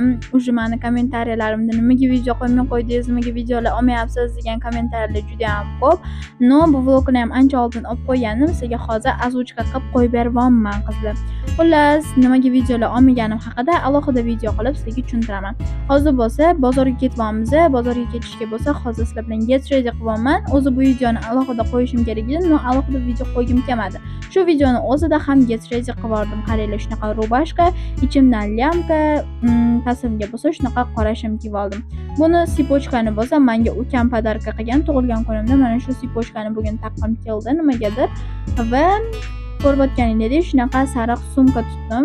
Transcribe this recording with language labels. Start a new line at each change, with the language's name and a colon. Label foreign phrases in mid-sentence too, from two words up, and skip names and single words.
Uzbek: Uje meni kommentariyalarimda nimaga video qo'ymay qo'ydingiz, nimaga videolar olmayapsiz degan kommentariyalar juda ham ko'p. No, bu vlogni ham ancha oldin olib qo'ygandim. Sizga hozir azuchka qilib qo'yib beryapman qizlar. Xullas, nimaga videolar olmaganim haqida alohida video qilib sizlarga tushuntiraman. Hozir bo'lsa bozorga ketyapmiz. Bozorga ketishga bo'lsa hozir sizlar bilan
English: get ready
Uzbek: qilyapman. O'zi bu videoni alohida qo'yishim kerak edi, no alohida video qo'ygim kelmadi. Shu videoni o'zida ham
English: get ready
Uzbek: qilib yubordim. Qaranglar, shunaqa rubashka, ichimdan lyamka, pastimga bo'lsa shunaqa qora shim kiyib oldim. Buni sipochkani bo'lsa menga ukam podarka qilgan tug'ilgan kunimda. Mana shu sipochkani bugun taqqim keldi nimagadir va ko'rayotganinglardek shunaqa sariq sumka tutdim.